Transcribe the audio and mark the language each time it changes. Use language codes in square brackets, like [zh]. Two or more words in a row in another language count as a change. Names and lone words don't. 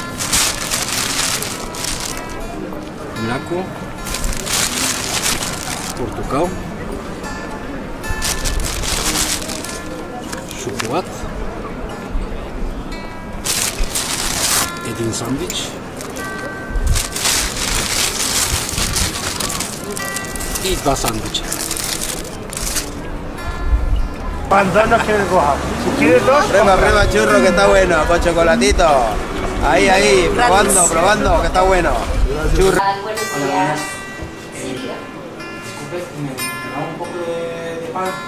[bg] Мляко, портокал, шоколад, един сандвич и два сандвича. [es] Manzanas que coja. Si quieres dos. Prueba, prueba, churro, que está bueno, con chocolatito. Ahí, ahí, probando, probando, que está bueno. Churro. Buenas. Disculpe, ¿me da un poco de pan?